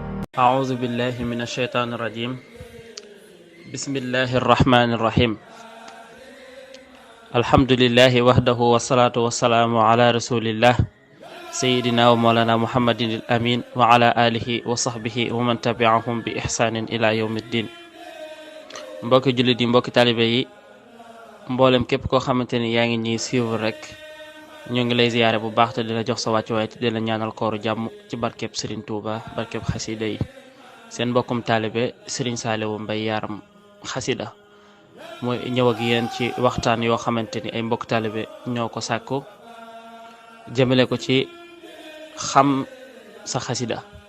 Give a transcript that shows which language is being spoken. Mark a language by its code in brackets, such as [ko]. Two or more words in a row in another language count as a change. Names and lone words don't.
[ar] أعوذ بالله من الشيطان الرجيم بسم الله الرحمن الرحيم الحمد لله وحده والصلاة والسلام على رسول الله سيدنا ومولانا محمد الأمين وعلى آله وصحبه ومن تبعهم بإحسان إلى يوم الدين [wo] mbokki jullit yi mbokki taalibe yi mboolem képp koo xamante ni yaa ngi ñuy suivre rek ñoo ngi lay ziyaare bu baax te di la jox sa wàccuwaay te di la ñaanal kooru jàmm ci barkeb Serigne Touba barkeb xasida yi seen mbokkum taalibe Serigne Saliou Mbaye Yaram xasida mooy ñëw ak yéen ci waxtaan yoo xamante ni ay mbokk taalibe ñoo ko sàkku jëmale ko ci xam sa xasida